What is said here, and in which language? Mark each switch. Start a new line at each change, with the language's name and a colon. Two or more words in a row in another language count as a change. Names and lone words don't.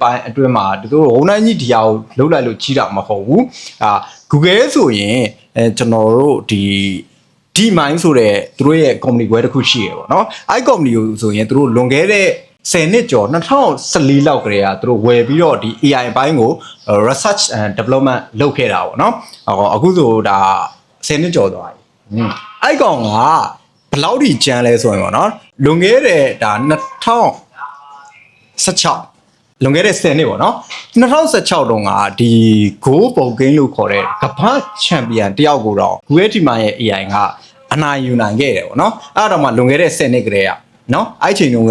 Burmese: ပိုင်းအတွင်းမှာသူတို့ဟိုနိုင်ကြီးဒီဟာကိုလှုပ်လိုက်လို့ကြီးတာမဟုတ်ဘူးGoogle ဆိုရင်ကျွန်တော်တို့ဒီ DeepMind ဆိုတဲ့သူတို့ရဲ့ company ခွဲတစ်ခုရှိရပေါ့နော်အဲ့ company ကိုဆိုရင်သူတို့လွန်ခဲ့တဲ့10နှစ်ကျော်2014လောက်ကတည်းကသူတို့ဝယ်ပြီးတော့ဒီ AI ဘိုင်းကို
English: research and development
Burmese: လုပ်ခဲ့တာပေါ့နော်အခုဆိုဒါ10နှစ်ကျော်သွားပြီအဲ့ကောင်ကဘယ်လောက်ထိကျန်းလဲဆိုရင်ပေါ့နော်လွန်ခဲ့တဲ့ဒါ 2016လွန်ခဲ့တဲ့10နှစ်ပေါ့နော်2016တုန်းကဒီ Go ပုံကိန်းလို့ခေါ်တဲ့ကမ္ဘာချန်ပီယံတယောက်ကိုတော့ Google Team ရဲ့ AI ကအနိုင်ယူနိုင်ခဲ့တယ်ပေါ့နော်အဲ့တော့မှလွန်ခဲ့တဲ့10နှစ်ကတည်းကနော်အဲ့ချိန်တုန်းက